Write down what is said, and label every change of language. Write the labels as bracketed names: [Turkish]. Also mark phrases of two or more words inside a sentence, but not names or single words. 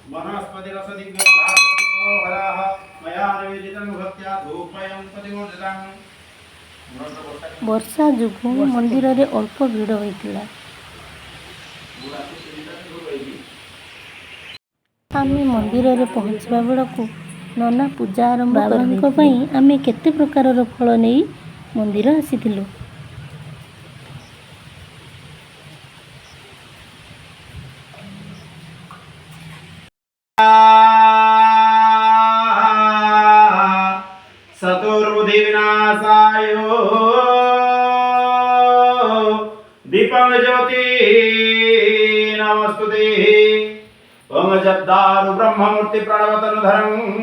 [Odia] ବର୍ଷା ଯୋଗୁଁ ମନ୍ଦିରରେ ଅଳ୍ପ ଭିଡ଼ ହୋଇଥିଲା। ଆମେ ମନ୍ଦିରରେ ପହଞ୍ଚିବା ବେଳକୁ ନନା ପୂଜା ଆରମ୍ଭ ବାବାଙ୍କ ପାଇଁ ଆମେ କେତେ ପ୍ରକାରର ଫଳ ନେଇ ମନ୍ଦିର ଆସିଥିଲୁ। [Sanskrit] चतुर्बुद्धि विनाशाय दीपं ज्योति नमस्तुते ओम जद्दारु ब्रह्ममूर्ति प्रणवतनुधरं